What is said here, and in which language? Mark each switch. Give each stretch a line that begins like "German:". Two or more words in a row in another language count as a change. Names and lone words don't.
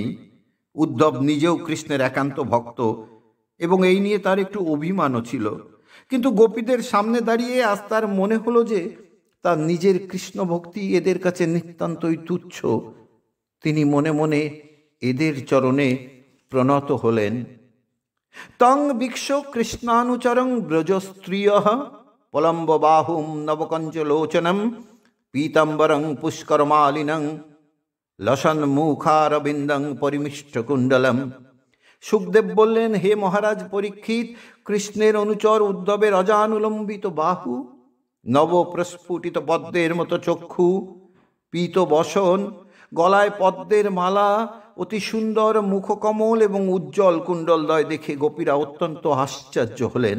Bangla: উদ্ধব নিজেও কৃষ্ণের একান্ত ভক্ত এবং এই নিয়ে তার একটু অভিমানও ছিল, কিন্তু গোপীদের সামনে দাঁড়িয়ে আজ তার মনে হলো যে তার নিজের কৃষ্ণ ভক্তি এদের কাছে নিতান্তই তুচ্ছ। তিনি মনে মনে এদের চরণে প্রণত হলেন।
Sanskrit: তং বিক্ষ কৃষ্ণানুচরং ব্রজস্ত্রিয় পলম্ব বাহুম নবকঞ্চলোচনম পীতাম্বরং পুষ্করমালিনং লসন মুখারবিন্দং পরিমিষ্ট কুণ্ডলম।
Bangla: সুখদেব বললেন, হে মহারাজ পরীক্ষিত, কৃষ্ণের অনুচর উদ্ধবের অজানুলম্বিত বাহু, নব প্রস্ফুটিত পদ্মের মতো চক্ষু, পীত বসন, গলায় পদ্মের মালা, অতি সুন্দর মুখকমল এবং উজ্জ্বল কুণ্ডলদ্বয় দেখে গোপীরা অত্যন্ত আশ্চর্য হলেন।